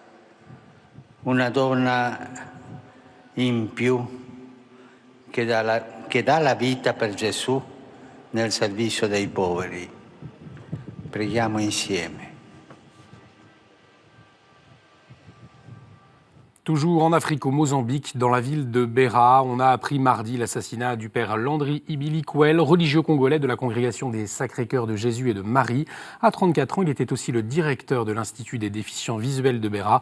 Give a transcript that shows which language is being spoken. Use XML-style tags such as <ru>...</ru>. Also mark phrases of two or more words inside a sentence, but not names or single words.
<it>Una donna in più che dà la vita per Gesù nel servizio dei poveri. Preghiamo insieme.</it> <fr>Toujours en Afrique, au Mozambique, dans la ville de Beira, on a appris mardi l'assassinat du père Landry Ibilikwel, religieux congolais de la congrégation des Sacré-Cœurs de Jésus et de Marie. À 34 ans, il était aussi le directeur de l'Institut des déficients visuels de Beira.</fr>